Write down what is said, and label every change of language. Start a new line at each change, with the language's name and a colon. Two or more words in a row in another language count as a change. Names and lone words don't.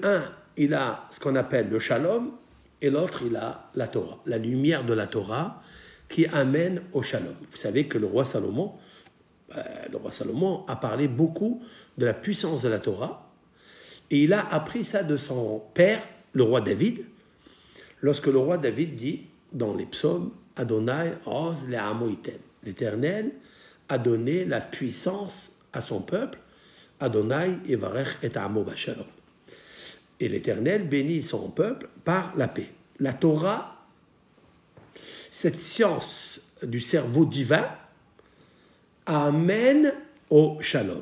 French: Un, il a ce qu'on appelle le shalom, et l'autre, il a la Torah, la lumière de la Torah qui amène au shalom. Vous savez que le roi Salomon a parlé beaucoup de la puissance de la Torah, et il a appris ça de son père, le roi David, lorsque le roi David dit dans les psaumes,
Hebrew: אדני עז לעמו יתן.
French: L'Éternel a donné la puissance à son peuple,
Hebrew: אדני יברך את עמו בשלום.
French: Et l'Éternel bénit son peuple par la paix. La Torah, cette science du cerveau divin, amène au shalom.